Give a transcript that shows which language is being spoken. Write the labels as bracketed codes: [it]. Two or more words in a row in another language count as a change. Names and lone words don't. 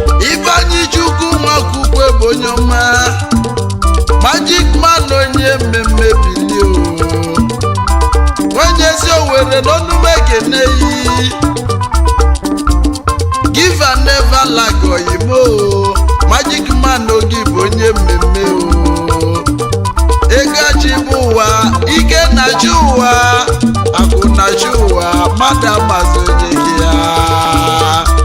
[ig] Ifeanyi Chukwu Nwakwukwe bụ onye ọma. Magic man onye mmemme bili o. Onye ezi Owerri n'ọnụ m ekene yi. [en] Give and never lack oyimo o. [ig] Magic man oge bụ onye mmemme o. Ego achị bụ ụwa, ike na chi ụwa, akụ na chi ụwa, mmadụ amazi onye gị ya.